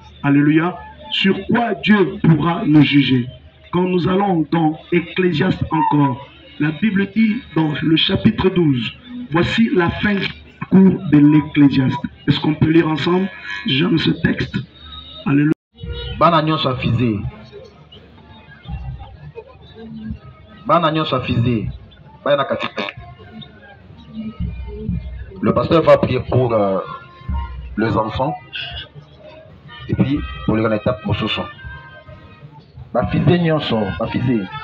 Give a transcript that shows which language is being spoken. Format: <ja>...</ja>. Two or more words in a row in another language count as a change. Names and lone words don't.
<fr>Alléluia. Sur quoi Dieu pourra nous juger? Quand nous allons dans Ecclésiaste encore, la Bible dit dans le chapitre 12, voici la fin du cours de l'Ecclésiaste. Est-ce qu'on peut lire ensemble? J'aime ce texte. Alléluia.</fr> <ln>Bana nyonso afizé. Bana nyonso afizé. Bana katika.</ln> <fr>Le pasteur va prier pour les enfants et puis pour les étapes pour ce son.</fr> <ln>Bafizé nyonso, bafizé.</ln>